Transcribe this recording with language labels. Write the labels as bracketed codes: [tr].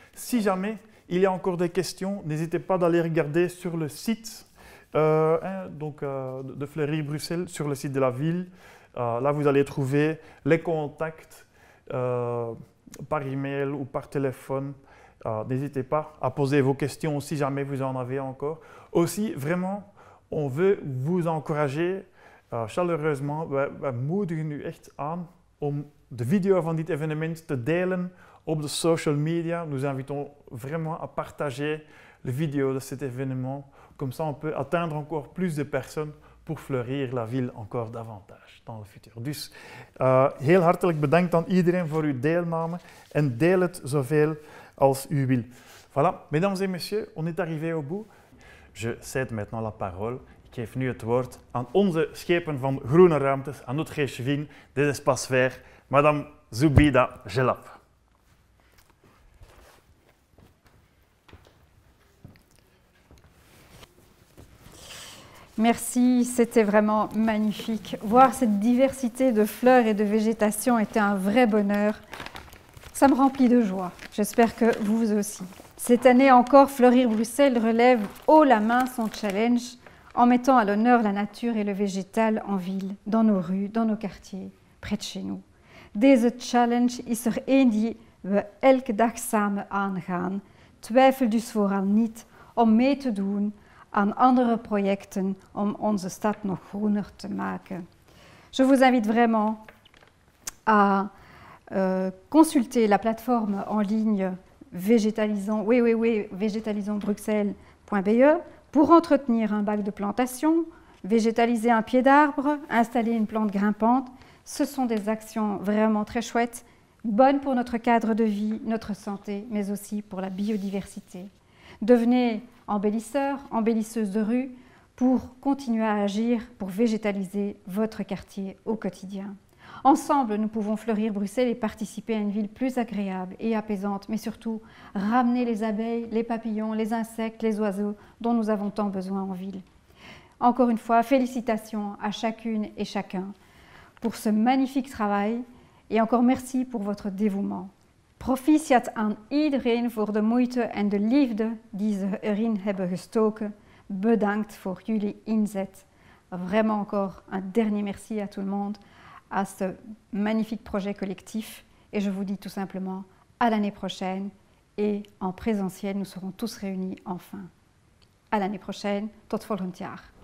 [fr] Si jamais il y a encore des questions, n'hésitez pas d'aller regarder sur le site de Fleurir Bruxelles, sur le site de la ville. Là, vous allez trouver les contacts par email ou par téléphone. N'hésitez pas à poser vos questions si jamais vous en avez encore. Aussi, vraiment, on veut vous encourager chaleureusement. [nl] We moedigen u echt aan om de video van dit evenement te delen op de social media. [fr] Nous invitons vraiment à partager les vidéos de cet événement. Comme ça, on peut atteindre encore plus de personnes pour fleurir la ville encore davantage dans le futur. [nl] Dus heel hartelijk bedankt aan iedereen voor uw deelname en deel het zoveel als u wil. [fr] Voilà, mesdames et messieurs, on est arrivé au bout. Je cède maintenant la parole. [nl] Ik geef nu het woord aan onze schepen van groene ruimtes, aan [fr] notre échevine des espaces verts, [nl] Madame Zoubida Gelap. [fr] Merci, c'était vraiment magnifique. Voir cette diversité de fleurs et de végétation était un vrai bonheur. Ça me remplit de joie. J'espère que vous aussi. Cette année encore, Fleurir Bruxelles relève haut la main son challenge en mettant à l'honneur la nature et le végétal en ville, dans nos rues, dans nos quartiers, près de chez nous. [nl] Deze challenge is één die we elke dag samen aangaan. Twijfel dus vooral niet om mee te doen aan andere projecten om onze stad nog groener te maken. [fr] Je vous invite vraiment à consulter la plateforme en ligne végétalisonsbruxelles.be pour entretenir un bac de plantation, végétaliser un pied d'arbre, installer une plante grimpante. Ce sont des actions vraiment très chouettes bonne pour notre cadre de vie, notre santé, mais aussi pour la biodiversité. Devenez embellisseurs, embellisseuses de rue pour continuer à agir, pour végétaliser votre quartier au quotidien. Ensemble, nous pouvons fleurir Bruxelles et participer à une ville plus agréable et apaisante, mais surtout ramener les abeilles, les papillons, les insectes, les oiseaux dont nous avons tant besoin en ville. Encore une fois, félicitations à chacune et chacun pour ce magnifique travail et encore merci pour votre dévouement. [nl] Proficiat aan iedereen voor de moeite en de liefde die ze erin hebben gestoken. Bedankt voor jullie inzet. [fr] Vraiment encore un dernier merci à tout le monde, à ce magnifique projet collectif. Et je vous dis tout simplement à l'année prochaine. Et en présentiel, nous serons tous réunis enfin. À l'année prochaine. [nl] Tot volgend jaar.